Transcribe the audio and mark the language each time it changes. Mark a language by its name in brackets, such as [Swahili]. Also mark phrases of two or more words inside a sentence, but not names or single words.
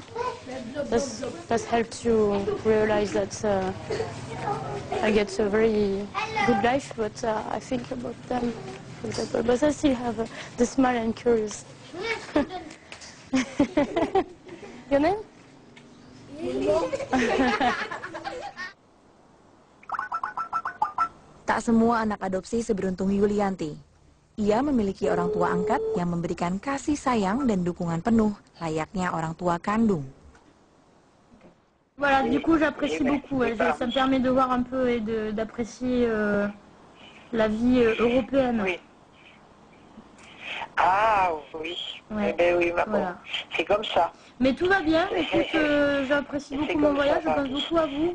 [English] That's helped to realize that I get a very good life, but I think about them, for example. But I still have the smile and curious. Your name? [Indonesian] Tak semua anak adopsi seberuntung Yulianti. Ia memiliki orang tua angkat yang memberikan kasih sayang dan dukungan penuh layaknya orang tua kandung. [French] Voilà, du coup j'apprécie beaucoup, ça me permet de voir un peu et d'apprécier la vie européenne. Oui. Ah oui, Ouais. eh ben oui, maman, Voilà. c'est comme ça. Mais tout va bien, écoute, j'apprécie beaucoup mon voyage, je pense beaucoup à vous.